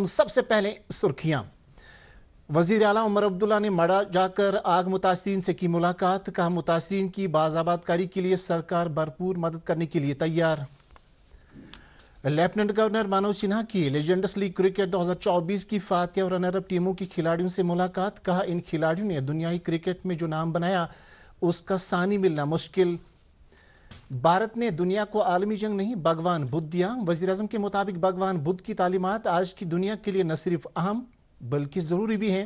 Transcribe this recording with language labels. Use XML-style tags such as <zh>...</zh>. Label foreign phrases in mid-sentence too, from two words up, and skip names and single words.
<ur>سب سے پہلے سرخیاں. وزیر اعلیٰ عمر عبداللہ نے مڑا جا کر آگ متاثرین سے کی ملاقات. کہا متاثرین کی بازآباد کاری کے لیے سرکار بھرپور مدد کرنے کے لیے تیار. لیفٹیننٹ گورنر منوج سنہا کی لیجنڈس لیگ کرکٹ 2024 کی فاتح اور رنر اپ ٹیموں کی کھلاڑیوں سے ملاقات. کہا ان کھلاڑیوں نے دنیائی کرکٹ میں جو نام بنایا اس کا ثانی ملنا مشکل. بھارت نے دنیا کو عالمی جنگ نہیں بھگوان بدھ دیا. وزیر اعظم کے مطابق بھگوان بدھ کی تعلیمات آج کی دنیا کے لیے نہ صرف اہم بلکہ ضروری بھی ہیں.</ur>